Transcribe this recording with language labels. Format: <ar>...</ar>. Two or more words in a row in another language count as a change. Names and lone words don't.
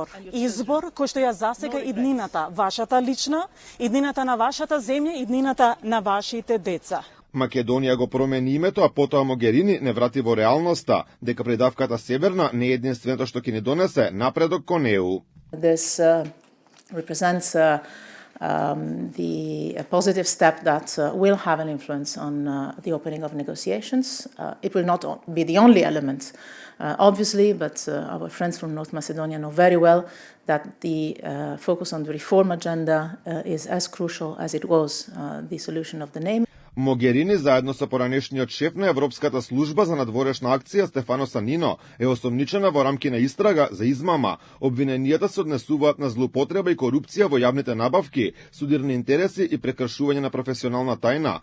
<mk>Избор кој што ја засега иднината, вашата лична, иднината на вашата земја, иднината на вашите деца. Македонија го промени името, а потоа Могерини не врати во реалноста, дека придавката Северна не е единственото што ќе ни донесе напредок кон ЕУ.</mk> <en>This represents the positive step that will have an influence on the opening of negotiations. It will not be the only element, obviously, but our friends from North Macedonia know very well that the focus on the reform agenda is as crucial as it was the solution of the name.</en> <mk>Могерини заедно со поранешниот шеф на Европската служба за надворешна акција Стефано Санино е осомничена во рамки на истрага за измама. Обвиненијата се однесуваат на злоупотреба и корупција во јавните набавки, судирни интереси и прекршување на професионална тајна.</mk>